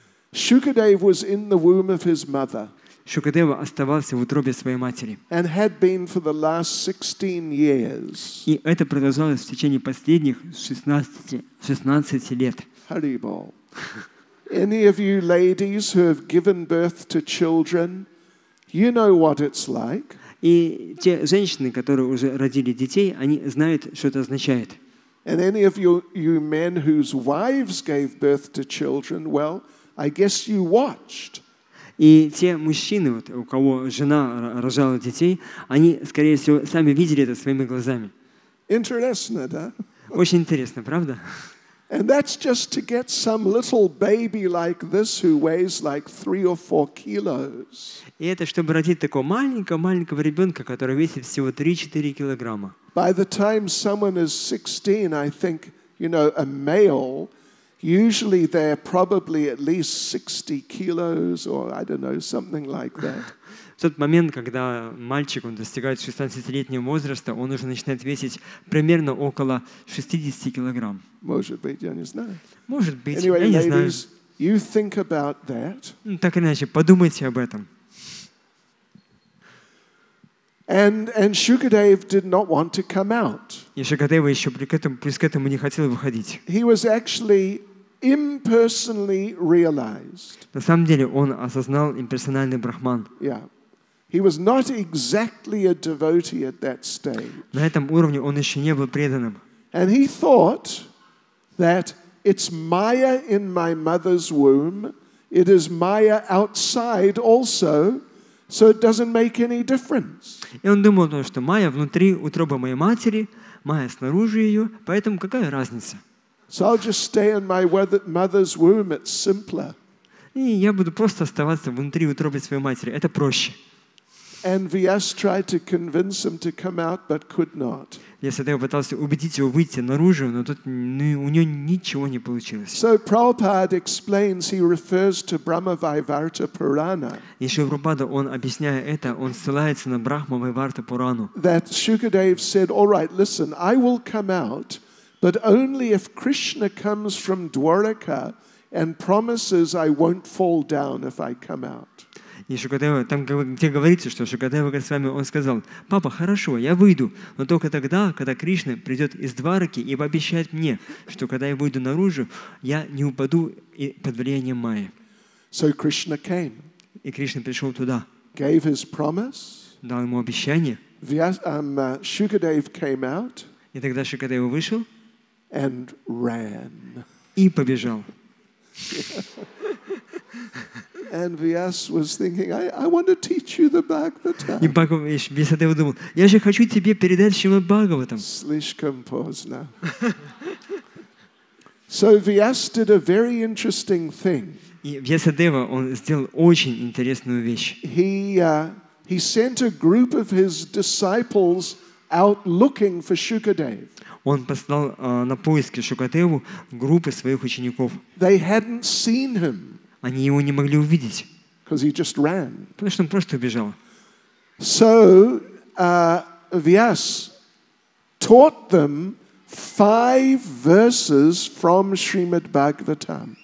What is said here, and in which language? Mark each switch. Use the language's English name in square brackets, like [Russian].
[English] Shukadeva was in the womb of his mother. [Russian] Шукадева оставался в утробе своей матери. [English] And had been for the last 16 years. [Russian] И это продолжалось в течение последних 16 лет. [Sanskrit] Haribol. [English] Any of you ladies who have given birth to children, you know what it's like. [Russian] И те женщины, которые уже родили детей, они знают, что это означает. [English] And any of you men whose wives gave birth to children, well, I guess you watched. [Russian] И те мужчины, вот, у кого жена рожала детей, они, скорее всего, сами видели это своими глазами. Интересно, да? Очень интересно, правда? [English] And that's just to get some little baby like this who weighs like 3 or 4 kilos. [Russian] И это чтобы родить такого маленького ребенка, который весит всего 3-4 килограмма. [English] By the time someone is 16, I think, a male, usually they're probably at least 60 kilos or I don't know, something like that. [Russian] В тот момент, когда мальчик он достигает 16-летнего возраста, он уже начинает весить примерно около 60 килограмм. Может быть, я не знаю. Может быть, [English] Anyway, [Russian] я не знаю. [English] ladies, you think about that. [Russian] Так или иначе, подумайте об этом. [English] And Shukadeva did not want to come out. [Russian] И Шукадева еще плюс к этому не хотел выходить. [English] He was actually impersonally realized. [Russian] На самом деле он осознал имперсональный брахман. [English] Yeah. He was not exactly a devotee at that stage. [Russian] На этом уровне он еще не был преданным. [English] And he thought that it's Maya in my mother's womb, it is Maya outside also, so it doesn't make any difference. [Russian] И он думал, что Майя внутри утробы моей матери, Майя снаружи ее, поэтому какая разница? [English] So I'll just stay in my mother's womb, it's simpler. [Russian] И я буду просто оставаться внутри утробы своей матери, это проще. [English] And Vyas tried to convince him to come out, but could not. [Russian] Вьясадева пытался убедить его выйти наружу, но тут у него ничего не получилось. [English] So Prabhupada explains, he refers to Brahma-Vaivarta Purana. [Russian] И Шрила Прабхупада, он объясняя это, он ссылается на Брахма-Вайварта Пурану. [English] That Shukadeva said, all right, listen, I will come out, but only if Krishna comes from Dwaraka and promises I won't fall down if I come out. [Russian] И Шукадева, там где говорится, что Шукадева Госвами, он сказал: «Папа, хорошо, я выйду, но только тогда, когда Кришна придет из Двараки и пообещает мне, что когда я выйду наружу, я не упаду под влиянием Майи». [English] So Krishna came. [Russian] И Кришна пришел туда. [English] Gave his promise. [Russian] Дал ему обещание. [English] Shukadeva came out. [Russian] И тогда Шукадева вышел. [English] And ran. [Russian] И побежал. [English] And Vyas was thinking, I want to teach you the Bhagavatam. [Russian] И Вьясадева думал: я же хочу тебе передать Шримад Бхагаватам. Слишком поздно. [English] So Vyas did a very interesting thing. [Russian] И Вьясадева, он сделал очень интересную вещь. [English] He sent a group of his disciples out looking for Shukadeva. [Russian] Он послал на поиски Шукадеву группы своих учеников. [English] They hadn't seen him. [Russian] Они его не могли увидеть. [English] Because he just ran. [Russian] Потому что он просто убежал. [English] So Vyas taught them 5 verses from Srimad Bhagavatam.